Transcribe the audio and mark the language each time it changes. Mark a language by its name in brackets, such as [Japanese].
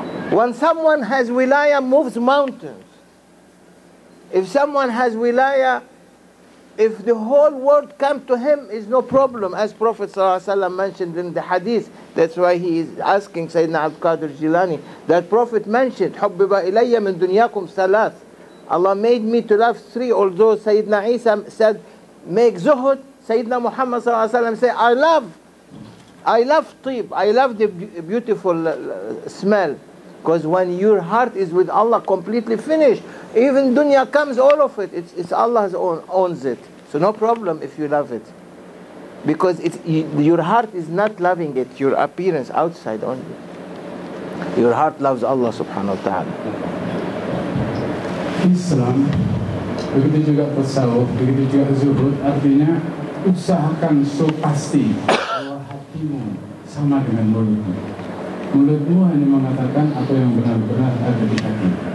[English] When someone has wilaya, moves mountains. If someone has wilaya, if the whole world come to him, is no problem, as Prophet ﷺ mentioned in the hadith. That's why he is asking Sayyidina Abdul Qadir Jilani. That Prophet mentioned, [Arabic] حُبِّبَ إِلَيَّ مِن دُنْيَاكُمْ ثَلَاث. [English] Allah made me to love three, although Sayyidina Isa said, make zuhud. Sayyidina Muhammad ﷺ said, I love tib, I love the beautiful smell. Because when your heart is with Allah, completely finished. Even dunya comes, all of it, it's Allah's owns it. So no problem if you love it. Because your heart is not loving it, your appearance outside only. Your heart loves Allah subhanahu wa ta'ala. [Indonesian] Islam, begitu juga tasawuf, begitu juga zuhud, artinya usahakan so pasti bahwa hatimu sama dengan mulutmu. Mulutmu hanya mengatakan apa yang benar-benar ada di hati.